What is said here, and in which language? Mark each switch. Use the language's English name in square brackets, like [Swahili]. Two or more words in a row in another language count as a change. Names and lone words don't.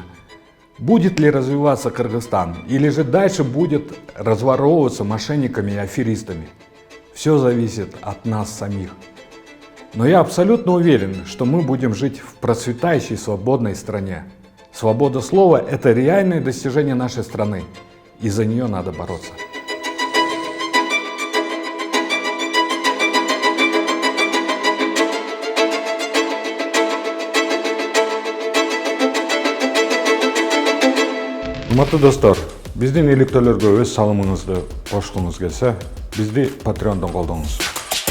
[Russian] Будет ли развиваться Кыргызстан? Или же дальше будет разворовываться мошенниками и аферистами? Все зависит от нас самих. Но я абсолютно уверен, что мы будем жить в процветающей свободной стране. Свобода слова – это реальное достижение нашей страны, и за нее надо бороться. [Kyrgyz] Урматтуу достор, биздин иликтөөлөргө өз салымыңызды кошкуңуз келсе, бизди Patreon'дан колдоңуз.